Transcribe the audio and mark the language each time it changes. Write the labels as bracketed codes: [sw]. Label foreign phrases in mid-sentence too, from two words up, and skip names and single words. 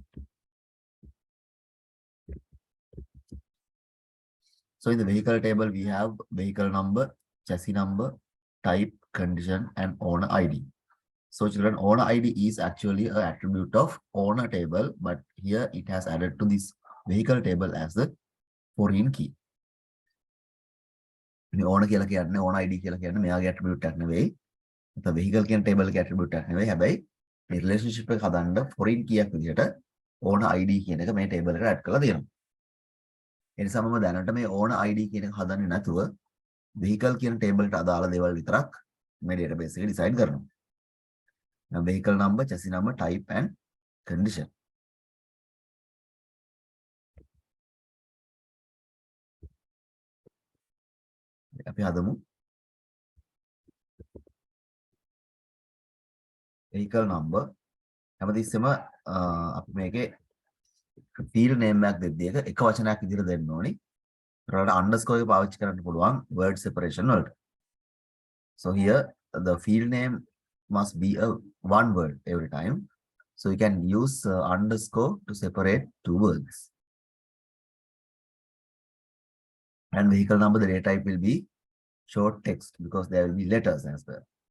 [en] So in the vehicle table, we have vehicle number, chassis number, type, condition, and owner ID. So children, owner ID is actually an attribute of owner table, but here it has added to this vehicle table as the foreign key. [si] මේ owner කියලා කියන්නේ [en] owner ID [si] කියලා කියන්නේ මෙයාගේ attribute එකක් නෙවෙයි. නැත්නම් vehicle කියන table එකේ attribute එකක් නෙවෙයි. හැබැයි මේ relationship එක හදන්න [en] foreign key [si] එකක් විදිහට [en] owner ID [si] කියන එක මේ table එකට add කරලා තියෙනවා. ඒ නිසා මම දැනට මේ [en] owner ID [si] කියන එක හදන්නේ නැතුව vehicle කියන table එකට අදාළ දේවල් විතරක් මේ database එකේ decide කරනවා. [en] Vehicle number, chassis number, type and condition. [si] අපි හදමු [en] vehicle number. [si] හැමතිස්සෙම අපි මේකේ [en] field name [si] එකක් දෙද්දී එක වචනයක් විදිහට දෙන්න ඕනි. ඒකට underscore එක පාවිච්චි කරන්න පුළුවන් [en] word separation [si] වලට. [en] So here the field name must be a one word every time. So you can use underscore to separate two words. And vehicle number, the data type will be short text because there will be letters as well.